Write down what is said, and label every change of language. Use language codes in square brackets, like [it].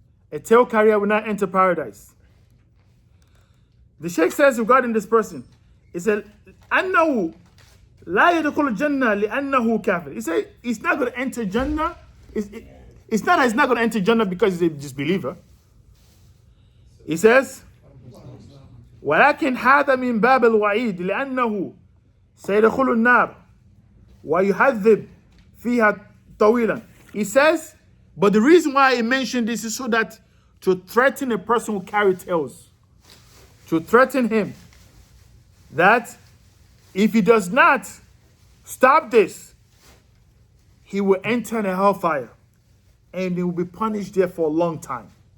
[en] A tail carrier will not enter paradise. The Sheikh says regarding this person, he said, [ar] "Annahu la yadkhul jannah li'annahu kafir." [en] He said he's not going to enter Jannah. It's not that he's not going to enter Jannah because he's a disbeliever. He says, [ar] ولكن هذا من باب الوعيد لأنه سيدخل النار ويهذب فيها طويلا. [en] He says, but the reason why he mentioned this is so that to threaten a person who carries tails, to threaten him that if he does not stop this, he will enter the hellfire and he will be punished there for a long time.